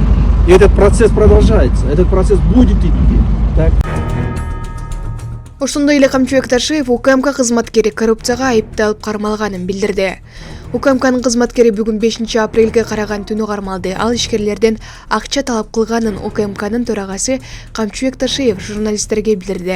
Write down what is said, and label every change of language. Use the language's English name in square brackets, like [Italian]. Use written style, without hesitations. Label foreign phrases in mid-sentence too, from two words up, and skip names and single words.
[Russian] И этот процесс продолжается, этот процесс будет идти. Так? [Kyrgyz] Ошондой эле Камчыбек Ташиев УКМК кызматкери коррупцияга айыпталып кармалганын билдирди. УКМКнын кызматкери бүгүн 5 апрелге караган түнү кармалды. Ал ишкерлерден акча талап кылганын УКМКнын төрагасы Камчыбек Ташиев журналисттерге билдирди.